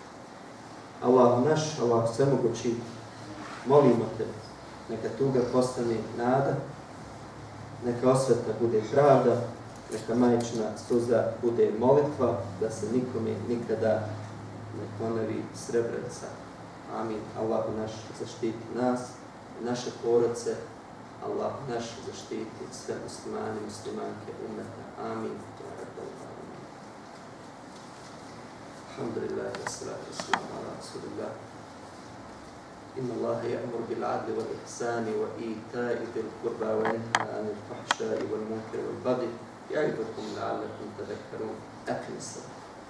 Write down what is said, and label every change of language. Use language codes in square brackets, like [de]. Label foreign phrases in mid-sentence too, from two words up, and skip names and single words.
[bs] Allah naš, Allah svemogući, molimo te, neka tuga postane nada, neka osveta bude pravda, neka majčina suza bude molitva, da se nikome nikada ne ponovi Srebrenica. Amin. Allah naš zaštiti nas, naše porodice, Allah naš zaštiti sve muslimane, muslimanke, umeta. Amin. [ar] الحمد لله والصلاة والسلام على رسول الله. إن الله يأمر بالعدل والإحسان وإيتاء ذي القربى وينهى عن الفحشاء والمنكر والبغي يعظكم لعلكم تذكرون.